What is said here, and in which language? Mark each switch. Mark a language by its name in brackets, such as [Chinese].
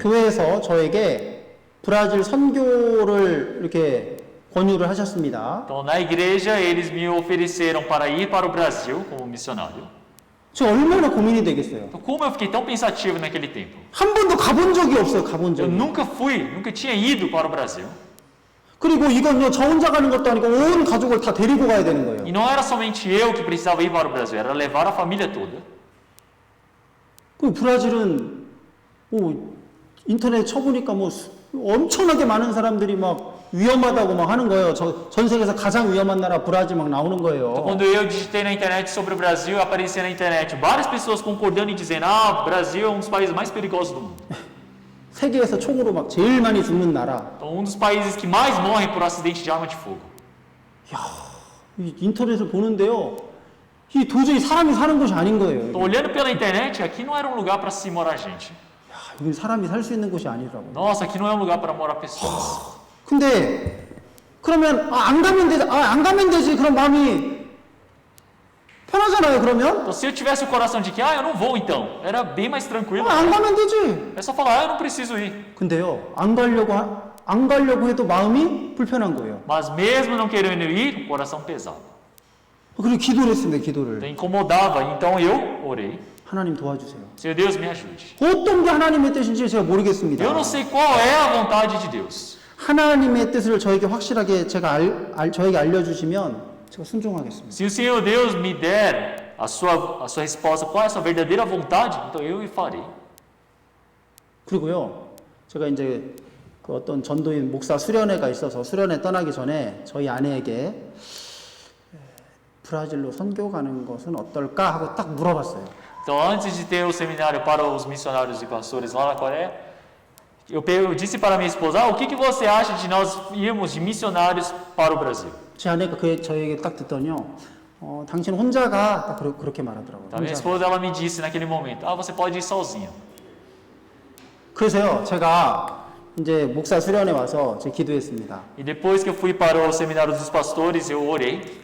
[Korean] 교회에서 저에게 브라질 선교를 이렇게 권유를 하셨습니다. [Portuguese] Então, na igreja, eles me ofereceram para ir para o Brasil como missionário. [Korean] 저 얼마나 고민이 되겠어요. [Portuguese] Então, como eu fiquei tão pensativo naquele tempo. [Korean] 한 번도 가본 적이 없어요. 가본 [Portuguese] Eu [Korean] 적이. [Portuguese] nunca tinha ido para o Brasil. [Korean] 그리고 이건요, 저 혼자 가는 것도 아니고 온 가족을 다 데리고 가야 되는 거예요. [Portuguese] E não era somente eu que precisava ir para o Brasil, era levar a família toda. [Korean] 그 브라질은 뭐 인터넷 쳐보니까 뭐 엄청나게 많은 사람들이 막 위험하다고 막 하는 거예요. 전 세계에서 가장 위험한 나라 브라질 막 나오는 [Portuguese] Então, [Korean] 거예요. [Portuguese] quando eu digitei na internet sobre o Brasil, aparecia na internet várias pessoas concordando e dizendo: ah, o Brasil é um dos países mais perigosos do mundo. [Korean] 세계에서 총으로 막 제일 많이 죽는 나라. [Portuguese] Então, um dos países que mais morrem por acidente de arma de fogo. [Korean] 이 인터넷을 보는데요. 이 도저히 사람이 사는 곳이 아닌 거예요. [Portuguese] Então, olhando pela internet, aqui não era um lugar para se morar gente. [Korean] 야, 이건 사람이 살 수 있는 곳이 아니라고. [Portuguese] Nossa, aqui não é um lugar para morar pessoas. [Korean] 근데 그러면 안 가면 되지. 안 가면 되지. 그런 마음이 편하잖아요. 그러면 [Portuguese] Então, se eu tivesse o coração de que, eu não vou então, era bem mais tranquilo. [Korean] 안 가면 되지. [Portuguese] É só falar, eu não preciso ir. [Korean] 근데요, 안 가려고 해도 마음이 불편한 거예요. [Portuguese] Mas mesmo não querendo ir, o coração pesava. [Korean] 그리고 기도를 했습니다. 기도를. [Portuguese] Então, incomodava, então eu orei. [Korean] 하나님 도와주세요. [Portuguese] Senhor Deus, me ajude. [Korean] 어떤 게 하나님의 뜻인지 제가 모르겠습니다. [Portuguese] Eu não sei qual é a vontade de Deus. [Korean] 하나님의 뜻을 저에게 확실하게 저에게 알려주시면 제가 순종하겠습니다. [Portuguese] Se o Senhor Deus me der a sua resposta, qual é a sua verdadeira vontade, então eu o farei. [Korean] 그리고요, 제가 이제 그 어떤 전도인 목사 수련회가 있어서 수련회 떠나기 전에 저희 아내에게 브라질로 선교 가는 것은 어떨까 하고 딱 물어봤어요. [Portuguese] Então, antes de ter o seminário para os missionários e pastores lá na Coreia, eu disse para minha esposa, o que você acha de nós irmos de missionários para o Brasil? [Korean] 제 아내가 저에게 딱 듣더니요, 당신 혼자 가, 딱 그렇게 말하더라고요. [Portuguese] Então, minha esposa ela me disse naquele momento, você pode ir sozinho. [Korean] 그래서요, 제가 이제 목사 수련회 와서 제가 기도했습니다. [Portuguese] E depois que eu fui para o seminário dos pastores, eu orei.